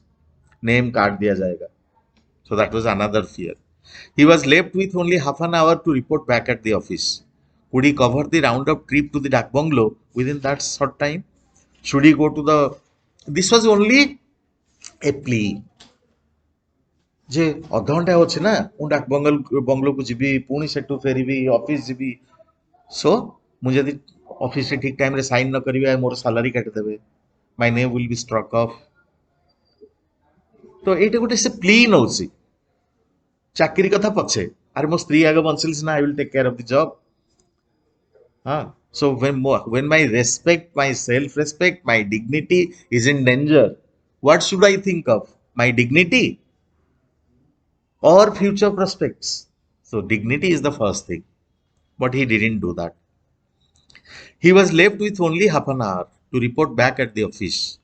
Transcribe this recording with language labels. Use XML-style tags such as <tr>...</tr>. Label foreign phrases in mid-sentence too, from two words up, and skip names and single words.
<en>Name card</en> <hi>diya jayega.</hi> <en>So that was another fear. He was left with only half an hour to report back at the office. Could he cover the roundup trip to the Dak Bungalow within that short time? Should he go to the... This was only a plea.</en> <or>ଯେ ଅଧଘଣ୍ଟା ଅଛି ନା ମୁଁ ଡାକ ବଙ୍ଗଲୋକୁ ଯିବି ପୁଣି ସେଠୁ ଫେରିବି ଅଫିସ ଯିବି ସୋ ମୁଁ ଯଦି ଅଫିସରେ ଠିକ ଟାଇମରେ ସାଇନ୍ ନ କରିବି ମୋର ସାଲାରୀ କାଟିଦେବେ</or> <en>my name will be struck off</en> <or>ତ ଏଇଟା ଗୋଟେ ସେ ପ୍ଲି ନଉଛି ଚାକିରି କଥା ପଛେ ଆରେ ମୋ ସ୍ତ୍ରୀ ଆଗ ବଞ୍ଚିଲେ ସିନା</or> <en>I will take care of the job ହଁ so when my respect my self respect my dignity is in danger what should I think of my dignity or future prospects. So dignity is the first thing, but he didn't do that. He was left with only half an hour to report back at the office.</en>